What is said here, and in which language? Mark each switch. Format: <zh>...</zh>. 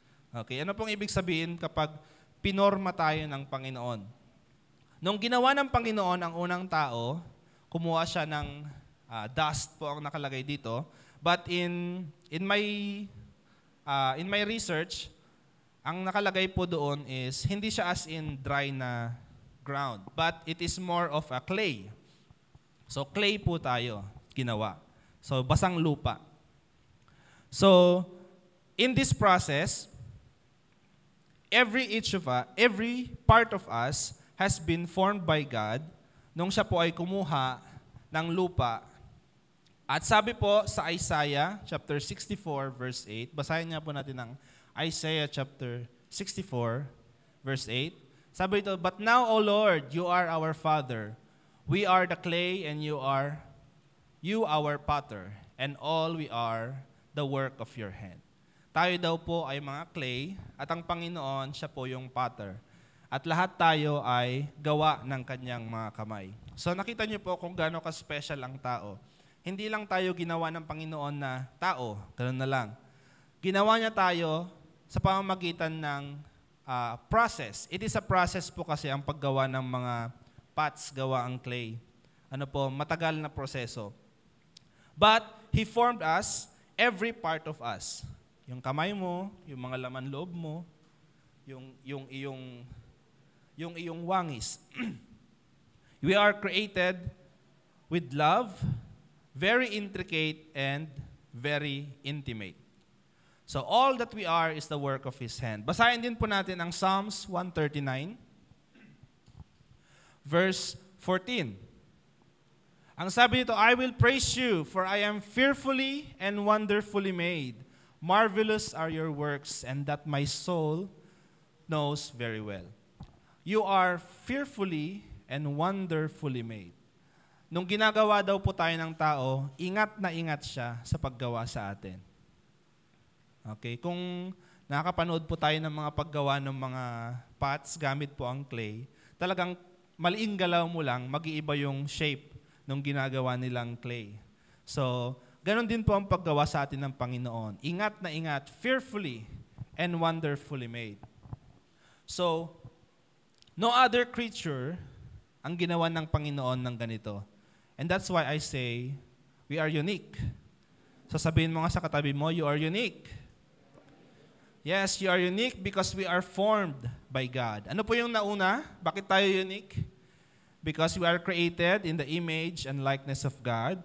<tl>Okay, ano pong ibig sabihin kapag pinorma tayo ng Panginoon? Nung ginawa ng Panginoon ang unang tao, kumuha siya ng dust po ang nakalagay dito.</tl> <en>But in my research,</en> <tl>ang nakalagay po doon</tl> <en>is</en> <tl>hindi siya</tl> <en>as in dry na ground, but it is more of a clay.</en> <tl>So clay po tayo ginawa. So basang lupa.</tl> <en>So in this process, every part of us has been formed by God</en> <tl>nung siya po ay kumuha ng lupa. At sabi po sa Isaiah chapter 64 verse 8, basahin nga po natin ang Isaiah chapter 64 verse 8. Sabi ito,</tl> <en>"But now, O Lord, you are our Father. We are the clay and you our potter, and all we are the work of your hand."</en> <tl>Tayo daw po ay mga clay at ang Panginoon, siya po yung potter. At lahat tayo ay gawa ng kanyang mga kamay. So nakita niyo po kung gaano ka-special ang tao. Hindi lang tayo ginawa ng Panginoon na tao, ganoon na lang. Ginawa niya tayo sa pamamagitan ng process.</tl> <en>It is a process</en> <tl>po kasi ang paggawa ng mga pots, gawa ang clay. Matagal na proseso.</tl> <en>But He formed us, every part of us.</en> <tl>Yung kamay mo, yung mga laman loob mo, yung iyong wangis.</tl> <en>We are created with love, very intricate and very intimate. So all that we are is the work of His hand.</en> <tl>Basahin din po natin ang</tl> <en>Psalms 139, verse 14.</en> <tl>Ang sabi nito,</tl> <en>"I will praise you, for I am fearfully and wonderfully made. Marvelous are your works, and that my soul knows very well." You are fearfully and wonderfully made.</en> <tl>Nung ginagawa daw po tayo ng tao, ingat na ingat siya sa paggawa sa atin. Okay, kung nakakapanood po tayo ng mga paggawa ng mga pots gamit po ang clay, talagang maliing galaw mo lang, mag-iiba yung shape ng ginagawa nilang clay. So, ganon din po ang paggawa sa atin ng Panginoon. Ingat na ingat,</tl> <en>fearfully and wonderfully made. So, no other creature</en> <tl>ang ginawa ng Panginoon ng ganito.</tl> <en>And that's why I say, we are unique. So</en> <tl>sabihin mo nga sa katabi mo,</tl> <en>you are unique. Yes, you are unique because we are formed by God.</en> <tl>Ano po yung nauna? Bakit tayo unique?</tl> <en>Because we are created in the image and likeness of God.</en>